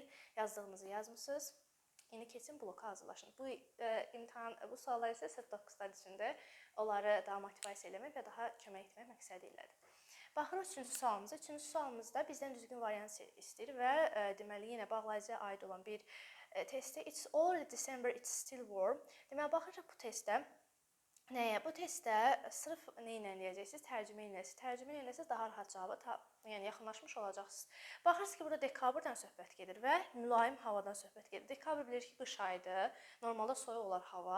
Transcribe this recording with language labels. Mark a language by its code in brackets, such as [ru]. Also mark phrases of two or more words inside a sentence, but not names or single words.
[az] Yazdığınızı yazmısınız. İndi keçin bloka hazırlaşın. Bu suallar isə sırf 9'lar içində onları daha motivasiya eləmək və daha kömək etmək məqsədi ilədir. Baxırıq üçüncü sualımıza. Üçüncü sualımızda bizdən düzgün variant istəyir və deməli yenə bağlayıcıya aid olan bir testdir. [en] It's already December, it's still warm. [az] Deməli baxırıq bu testdə nəyə? Bu testdə sırf nə ilə eləyəcəksiniz? Tərcümə ilə. Tərcümə eləsəz daha rahat cavaba yəni yaxınlaşmış olacaqsınız. Baxırsınız ki, burada dekabrdan söhbət gedir və mülayim havadan söhbət gedir. Dekabr bilirik ki, qış ayıdır. Normalda soyuq olar hava.